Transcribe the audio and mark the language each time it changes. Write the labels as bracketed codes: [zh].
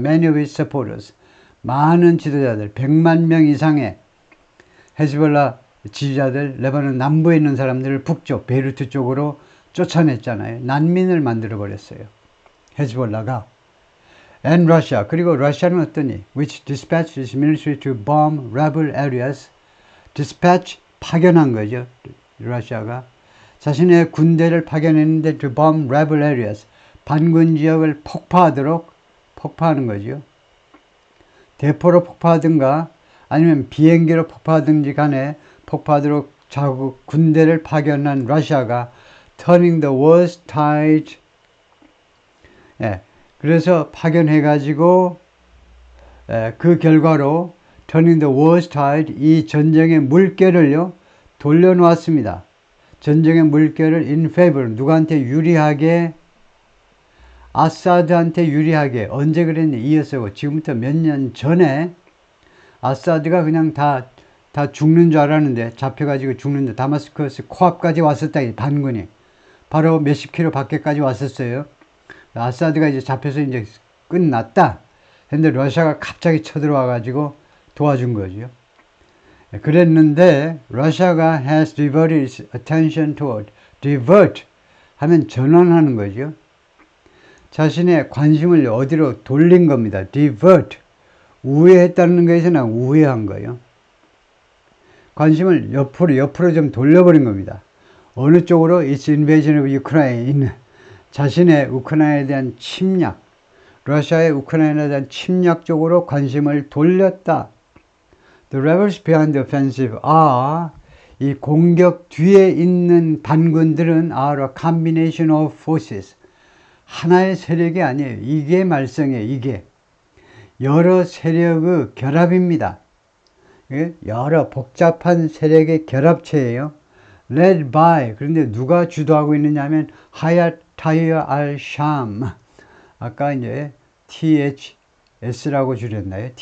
[en] Many of its supporters. [ko] 많은 지도자들 100만 명 이상의 헤즈볼라 지지자들 레바논 남부에 있는 사람들을 북쪽 베이루트 쪽으로 쫓아냈잖아요. 난민을 만들어 버렸어요. 헤즈볼라가. [en] And Russia. [ko] 그리고 러시아는 어떠니? [en] Which dispatched its military to bomb rebel areas. [ko] dispatch 파견한 거죠. 러시아가 자신의 군대를 파견했는데 [en] to bomb rebel areas. [ko] 반군 지역을 폭파하는 거죠. 대포로 폭파하든가 아니면 비행기로 폭파하든지 간에 폭파하도록 자국 군대를 파견한 러시아가 [en] turning the worst tide. [ko] 그래서 파견해가지고 그 결과로 [en] turning the worst tide [ko] 이 전쟁의 물결을요 돌려놓았습니다. 전쟁의 물결을 [en] in favor [ko] 누구한테 유리하게 아사드한테 유리하게 언제 그랬니? 이어서 지금부터 몇 년 전에 아사드가 그냥 다 죽는 줄 알았는데 잡혀가지고 죽는데 다마스커스 코앞까지 왔었다. 반군이 바로 몇십 킬로 밖에까지 왔었어요. 아사드가 이제 잡혀서 이제 끝났다. 근데 러시아가 갑자기 쳐들어와가지고 도와준 거죠. 그랬는데 러시아가 [en] has diverted its attention toward [ko] divert 하면 전환하는 거죠. 자신의 관심을 어디로 돌린 겁니다. divert 우회했다는 것에서는 우회한 거예요. 관심을 옆으로 좀 돌려버린 겁니다. 어느 쪽으로 [en] its invasion of Ukraine [ko] 자신의 우크라이나에 대한 침략 러시아의 우크라이나에 대한 침략 쪽으로 관심을 돌렸다. [en] The rebels behind the offensive are [ko] 이 공격 뒤에 있는 반군들은 [en] are a combination of forces [ko] 하나의 세력이 아니에요. 이게 말썽이에요. 이게 여러 세력의 결합입니다. 여러 복잡한 세력의 결합체예요. [en] led by [ko] 그런데 누가 주도하고 있느냐 하면 하얏 타히어 al-샴 아까 이제 THS라고 줄였나요?